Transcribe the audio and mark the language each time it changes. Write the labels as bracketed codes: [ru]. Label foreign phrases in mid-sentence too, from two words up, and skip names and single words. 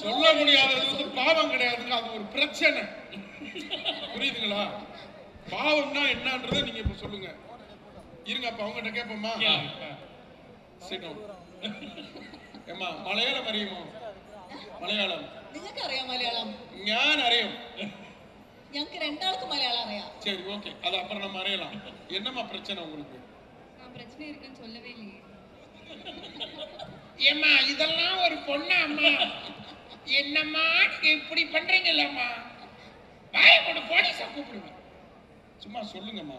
[ta] சொல்ல முடியாதது வந்து பாவம் கிடையாதுங்க, அது ஒரு பிரச்சனை. புரியுதுங்களா? பாவம்னா என்னன்றதை நீங்க இப்ப சொல்லுங்க. இருங்க, அப்ப அவங்ககிட்ட கேட்போமா? ஏமா [ml] മലയാളം അറിയുമോ? [ta] மலையாளம் [ml] നിങ്ങൾക്ക് അറിയാം മലയാളം? ഞാൻ അറിയും. ഞങ്ങൾക്ക് രണ്ടാൾക്കും മലയാളം അറിയാം. [ta] சரி ஓகே, அது அப்புறம் நம்ம அறியலாம். என்னமா பிரச்சனை உங்களுக்கு? நான் பிரச்சனை இருக்குன்னு சொல்லவே இல்லையே. ஏமா இதெல்லாம் ஒரு பொண்ணா அம்மா? என்னம்மா நீங்க இப்படி பண்றீங்கல்லம்மா? வாயை போட்டு போலீஸை கூப்பிடுங்க. சும்மா சொல்லுங்கம்மா.